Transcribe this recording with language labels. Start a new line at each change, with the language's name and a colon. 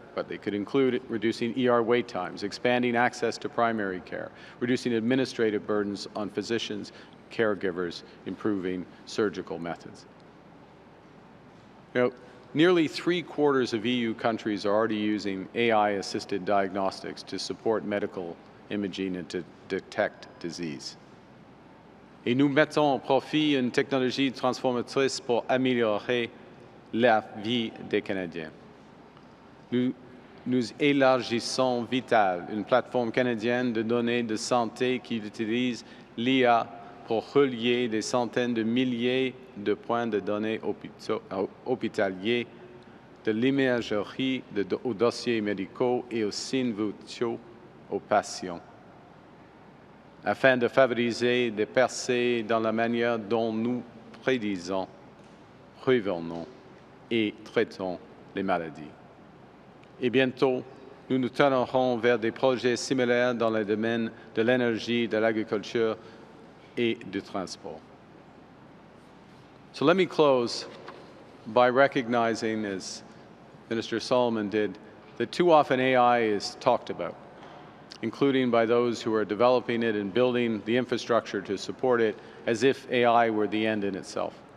English: but they could include reducing ER wait times, expanding access to primary care, reducing administrative burdens on physicians, caregivers, improving surgical methods. Nearly 3/4 of EU countries are already using AI-assisted diagnostics to support medical imaging and to detect disease.
French: Et nous mettons au profit une technologie transformatrice pour améliorer la vie des Canadiens. Nous élargissons Vital, une plateforme canadienne de données de santé qui utilise l'IA pour relier des centaines de milliers de points de données hospitaliers, de l'imagerie aux dossiers médicaux et aux signes vitaux aux patients, afin de favoriser des percées dans la manière dont nous prédisons, prévenons et traitons les maladies. Et bientôt, nous nous tournerons vers des projets similaires dans les domaines de l'énergie, de l'agriculture et du transport.
English: So let me close by recognizing, as Minister Solomon did, that too often AI is talked about, including by those who are developing it and building the infrastructure to support it, as if AI were the end in itself.